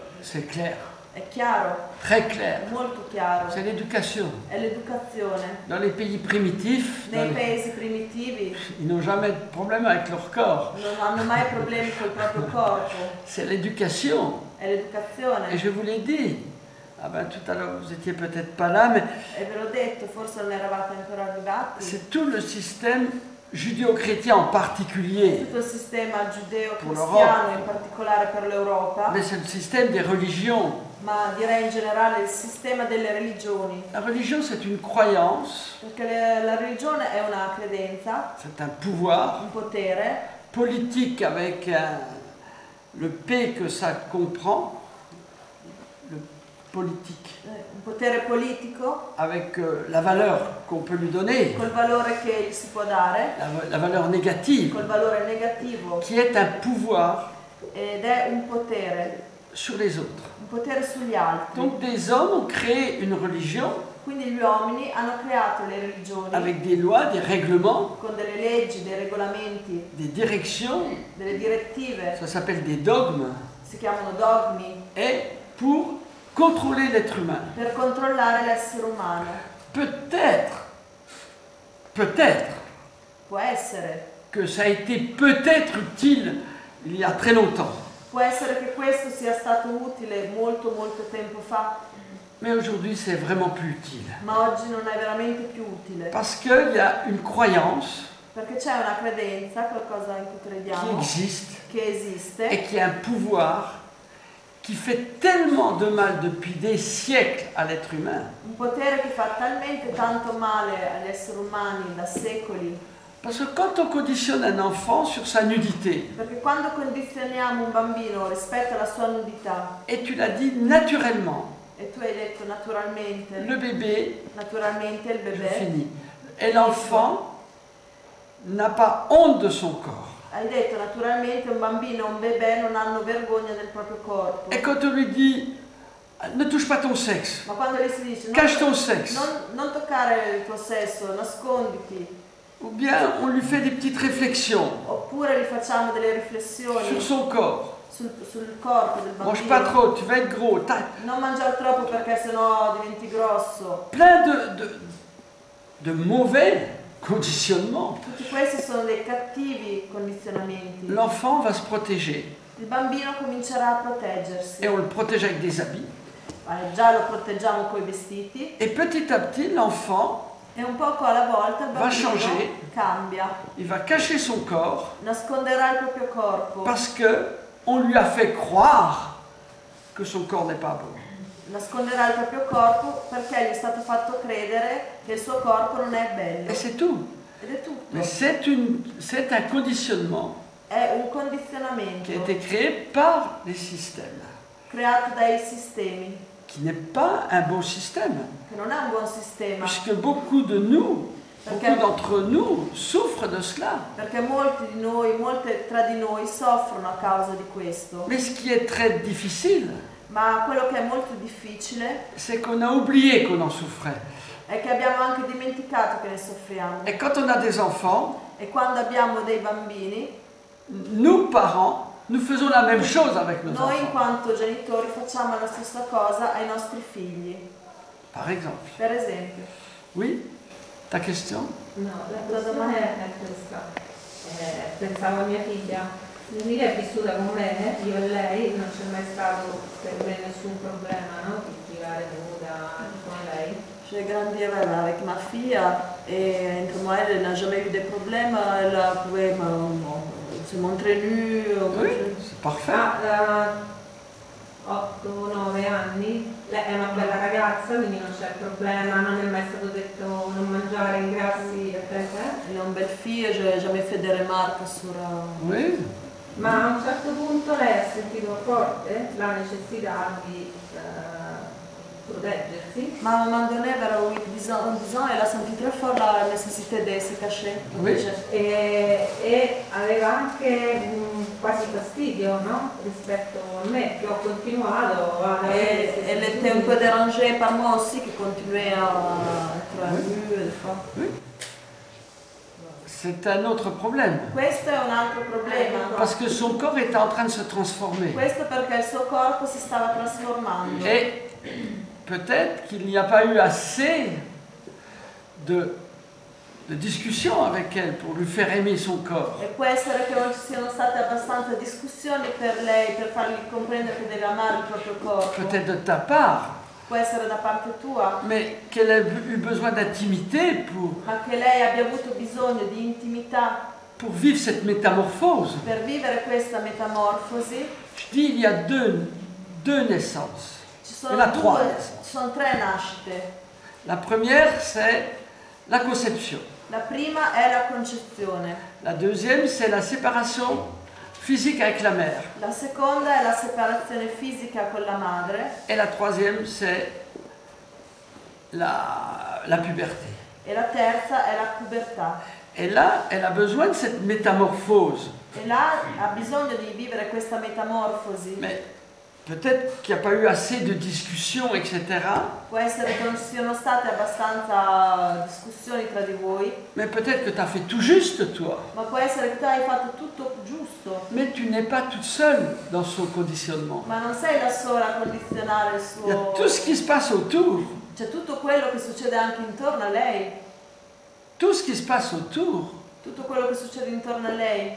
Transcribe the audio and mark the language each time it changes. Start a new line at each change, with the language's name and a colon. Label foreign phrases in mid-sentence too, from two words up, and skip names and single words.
French: c'est clair.
Italian: È chiaro,
French: Très clair.
Italian: molto chiaro.
French: C'est l'éducation.
Italian: È l'educazione.
French: Dans les pays primitifs,
Italian: Nei paesi primitivi
French: ils n'ont jamais de problème avec leur corps.
Italian: non hanno mai problemi col proprio corpo.
French: C'est l'éducation.
Italian: È l'educazione.
French: Et je vous l'ai dit. Ah ben tout à l'heure, vous étiez peut-être pas là, mais
Italian: E ve l'ho detto, forse non eravate ancora arrivati.
French: c'est tout le système judéo-chrétien en particulier.
Italian: Tutto il sistema
French: Pour
Italian: giudeo-cristiano, in particolare per l'Europa,
French: Mais c'est le système des religions.
Italian: ma direi in generale il sistema delle religioni.
French: La religion, c'est une croyance,
Italian: Perché la religione è una credenza,
French: c'est un pouvoir
Italian: un potere
French: politique avec le P que ça comprend, le politique,
Italian: un potere politico
French: avec la valeur qu'on peut lui donner,
Italian: col valore che gli si può dare,
French: la valeur négative,
Italian: col valore negativo,
French: qui est un pouvoir
Italian: ed è un
French: sur les autres.
Italian: potere sugli altri.
French: Donc des hommes ont créé une religion
Italian: Quindi gli uomini hanno creato le religioni
French: avec des lois, des règlements,
Italian: con delle leggi, dei regolamenti,
French: des directions,
Italian: delle direttive,
French: ça s'appelle des dogmes,
Italian: si chiamano dogmi,
French: et pour contrôler l'être humain.
Italian: per controllare l'essere umano.
French: Peut-être
Italian: Può essere.
French: que ça a été peut-être utile il y a très longtemps.
Italian: Può essere che questo sia stato utile molto molto tempo fa,
French: Mais aujourd'hui, c'est vraiment plus utile.
Italian: ma oggi non è veramente più utile.
French: Parce qu'il y a une croyance
Italian: Perché c'è una credenza, qualcosa in cui
French: qui
Italian: crediamo,
French: existe
Italian: che esiste,
French: et qui a un pouvoir qui fait tellement de mal depuis des siècles à l'être humain.
Italian: un potere che fa talmente tanto male agli esseri umani da secoli.
French: Parce que quand on conditionne un enfant sur sa nudité,
Italian: Perché quando condizioniamo un bambino rispetto alla sua nudità,
French: et tu l'as dit naturellement,
Italian: e tu hai detto naturalmente,
French: le bébé,
Italian: naturalmente il
French: je
Italian: bebè,
French: finis, et l'enfant n'a pas honte de son corps.
Italian: hai detto naturalmente un bambino e un bebè non hanno vergogna del proprio corpo.
French: Et quand on lui dit ne touche pas ton sexe,
Italian: Ma quando gli si dice
French: cache ton sexe,
Italian: non toccare il tuo sesso, nasconditi,
French: ou bien on lui fait des petites réflexions
Italian: oppure gli facciamo delle riflessioni
French: sur son corps.
Italian: sul corpo del
French: Mange pas
Italian: bambino.
French: trop, tu vas être gros.
Italian: Non mangiare troppo perché sennò diventi grosso.
French: Plein de mauvais conditionnements.
Italian: Tutti questi sono dei cattivi condizionamenti.
French: L'enfant va se protéger.
Italian: Il bambino comincerà a proteggersi.
French: Et on le protège avec des habits.
Italian: Già lo proteggiamo coi vestiti
French: Et petit à petit, l'enfant,
Italian: e un poco alla volta il
French: Va changer.
Italian: bambino cambia,
French: il va cacher son corps
Italian: nasconderà il proprio corpo,
French: parce que on lui a fait croire que son corps n'est pas beau.
Italian: nasconderà il proprio corpo perché gli è stato fatto credere che il suo corpo non è bello.
French: Et c'est tout.
Italian: Ed è tutto.
French: Mais c'est un conditionnement
Italian: È un
French: qui a
Italian: condizionamento
French: été créé par les systèmes,
Italian: creato dai sistemi,
French: qui n'est pas un bon système,
Italian: che non è un buon sistema,
French: puisque beaucoup d'entre nous souffrent de cela.
Italian: perché molti di noi, molte tra di noi soffrono a causa di questo.
French: Mais ce qui est très difficile,
Italian: Ma quello che è molto difficile
French: c'est qu'on a oublié qu'on en souffrait.
Italian: è che abbiamo anche dimenticato che ne soffriamo.
French: Et quand on a des enfants,
Italian: E quando abbiamo dei bambini,
French: nous, parents, nous faisons la même chose avec nos
Italian: noi in
French: enfants.
Italian: quanto genitori facciamo la stessa cosa ai nostri figli.
French: Par exemple.
Italian: Per esempio.
French: Oui? Ta question?
Italian: No, la domanda è questa. Pensavo a mia figlia. Mia figlia è vissuta con me, io e lei, non c'è mai stato per me nessun problema, no? Di girare nuda con lei.
French: J'ai grandi avec ma fille et entre moi elle n'a jamais eu de problème, elle pouvait se montrer nue. Oui, c'est parfait.
Italian: 8-9 anni, lei è una bella ragazza, quindi non c'è problema, non è mai stato detto non mangiare ingrassi, eccetera.
French: Elle est une belle fille, j'ai jamais fait des remarques sur... Oui.
Italian: Ma a un certo punto lei ha sentito forte la necessità di proteggersi.
French: Ma à un moment donné, vers 10 ans, elle a senti très fort la nécessité de se cacher. Oui.
Italian: E aveva anche quasi fastidio, no? Rispetto a me, che ho continuato ad avere.
French: Et elle était un peu dérangée par moi aussi, qui continuait à être nue des fois. Oui. c'est un autre problème.
Italian: Questo è un altro problema.
French: Parce que son corps était en train de se transformer.
Italian: Questo perché il suo corpo si stava trasformando.
French: Et peut-être qu'il n'y a pas eu assez de discussion avec elle pour lui faire aimer son corps.
Italian: E può essere che non ci siano state abbastanza discussioni per lei, per fargli comprendere che deve amare il proprio corpo.
French: Peut-être de ta part,
Italian: Può essere da parte tua,
French: mais qu'elle a eu besoin d'intimité
Italian: ma che lei abbia avuto bisogno di intimità
French: pour vivre cette métamorphose.
Italian: per vivere questa metamorfosi.
French: Je dis, il y a deux naissances.
Italian: Ci
French: Il y en a trois.
Italian: ci sono 3 nascite.
French: La première, c'est la conception.
Italian: La prima è la concezione,
French: La deuxième, c'est la séparation physique avec la mère.
Italian: la seconda è la separazione fisica con la madre
French: Et la troisième, c'est la puberté.
Italian: e la terza è la pubertà.
French: Et là, elle a besoin de cette métamorphose.
Italian: E là ha bisogno di vivere questa metamorfosi.
French: Mais peut-être qu'il n'y a pas eu assez de discussions, etc.
Italian: Può essere che non ci siano state abbastanza discussioni tra di voi,
French: Mais peut-être que tu as fait tout juste, toi.
Italian: ma può essere che tu hai fatto tutto giusto,
French: Mais tu n'es pas toute seule dans son conditionnement.
Italian: ma non sei da sola a condizionare il
French: Il y a
Italian: suo...
French: tout ce qui se passe autour.
Italian: C'è tutto quello che succede anche intorno a lei,
French: Tout ce qui se passe autour
Italian: tutto quello che succede intorno a lei,